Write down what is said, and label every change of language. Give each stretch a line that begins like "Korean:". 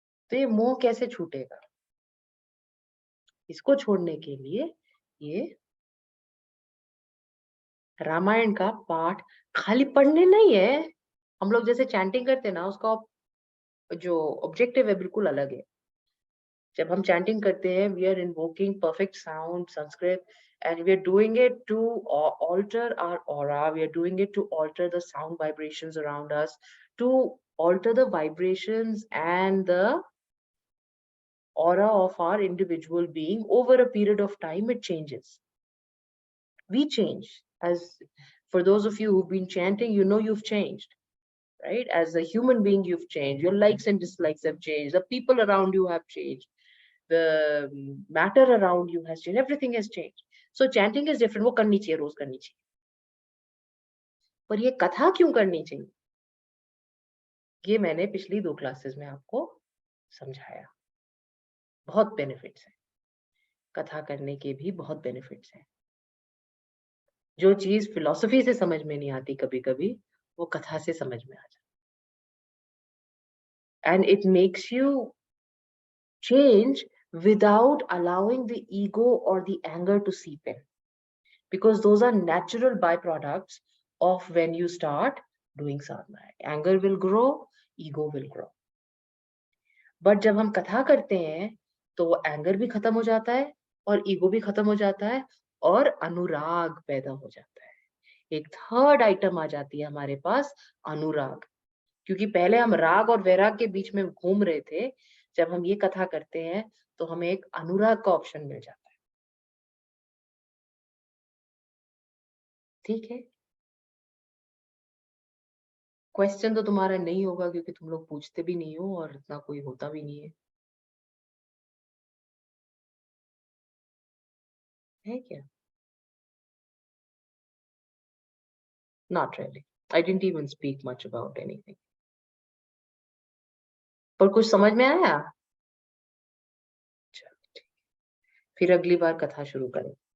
Hindi: तो ये मोह कैसे छूटेगा? इसको छोड़ने के लिए ये रामायण का पाठ खाली पढ़ने नहीं है। हम लोग जैसे चैंटिंग करते हैं ना, उसका जो ऑब्जेक्टिव है बिल्कुल अलग है। जब हम चैंटिंग करते हैं,
English: We are invoking perfect sound Sanskrit, and we are doing it to alter our aura, we are doing it to alter the sound vibrations around us, to alter the vibrations and the aura of our individual being. Over a period of time it changes, we change. As for those of you who've been chanting, you know you've changed, right? As a human being you've changed, your likes and dislikes have changed, the people around you have changed, the matter around you has changed, everything has changed. So chanting is different,
Hindi: वो करनी चाहिए, रोज करनी चाहिए। पर ये कथा क्यों करनी चाहिए, ये मैंने पिछली 2 क्लासेस में आपको समझाया। बहुत बेनिफिट्स हैं, कथा करने के भी बहुत बेनिफिट्स हैं। जो चीज फिलॉसफी से समझ में नहीं आती कभी कभी, वो कथा से समझ में आ जाती।
English: And it makes you change without allowing the ego or the anger to seep in, because those are natural byproducts of when you start doing sadhana. Anger will grow, ego will grow.
Hindi: But जब हम कथा करते हैं तो anger भी खत्म हो जाता है और ईगो भी खत्म हो जाता है और अनुराग पैदा हो जाता है। एक थर्ड आइटम आ जाती है हमारे पास, अनुराग। क्योंकि पहले हम राग और वैराग के बीच में घूम रहे थे, जब हम ये कथा करते हैं तो हमें एक अनुराग का ऑप्शन मिल जाता है। ठीक है, क्वेश्चन तो तुम्हारा नहीं होगा क्योंकि तुम लोग पूछते भी नहीं हो और इतना कोई होता भी नहीं है क्या?
English: Not really. I didn't even speak much about anything.
Hindi: पर कुछ समझ में आया? चलो ठीक, फिर अगली बार कथा शुरू करें।